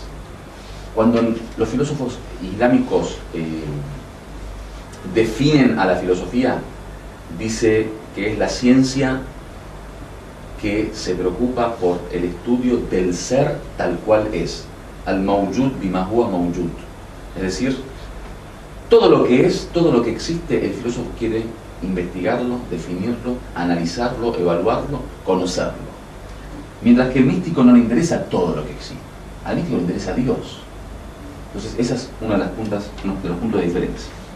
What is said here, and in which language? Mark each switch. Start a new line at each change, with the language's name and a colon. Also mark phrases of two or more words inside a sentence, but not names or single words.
Spanish: Cuando los filósofos islámicos definen a la filosofía, dice que es la ciencia que se preocupa por el estudio del ser tal cual es.
Arabic: الموجود بما هو موجود.
Spanish: Es decir, todo lo que es, todo lo que existe, el filósofo quiere investigarlo, definirlo, analizarlo, evaluarlo, conocerlo. Mientras que el místico no le interesa todo lo que existe. Al místico le interesa Dios. Entonces esa es uno de los puntos de diferencia.